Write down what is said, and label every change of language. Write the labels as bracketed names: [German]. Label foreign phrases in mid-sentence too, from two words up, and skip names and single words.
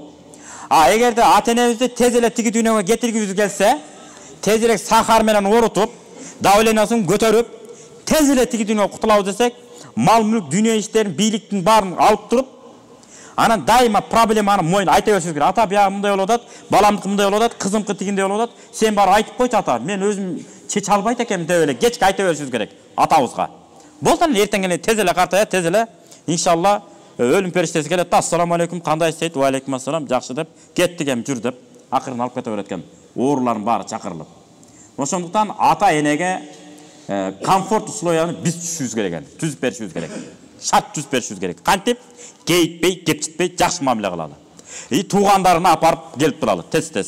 [Kyrgyz] Эгерде ата-энебизди тез эле тиги дүйнөгө кетиргибиз келсе, тез эле сахар менен орутуп, давлениясын көтөрүп, тез эле тиги дүйнөгө кутулабыз десек, мал мүлк, дүйнө иштерин, бийликтин баарын алып туруп, анан дайыма проблеманы моюн айта беришибиз керек. Ата бияга мындай болуп атат, баламдыкы мындай болуп атат, кызымкы тигиндей болуп атат. Сен барып айтып койчу ата, мен өзүм чече албайт экенмин деп эле кечке айта беришибиз керек атабызга. Болду эле эртең эле тез эле картаят, тез эле иншалла өлүм периштеси келет да, [Arabic] السلام عليكم, [Kyrgyz] кандайсыз дейт, [Arabic] وعليكم السلام, [Kyrgyz] жакшы деп, кеттик эми жүр деп, акырын алып кете берет экен. Оорулардын баары чакырылып. Ошондуктан ата-энеге комфорт условияны биз түзүшүбүз керек экен, түзүп беришибиз керек. Шарт түзүп беришибиз керек. Кантип? Кейитпей, кепчитпей, жакшы мамиле кылалы. Туугандарына апарып келип туралы, тез-тез.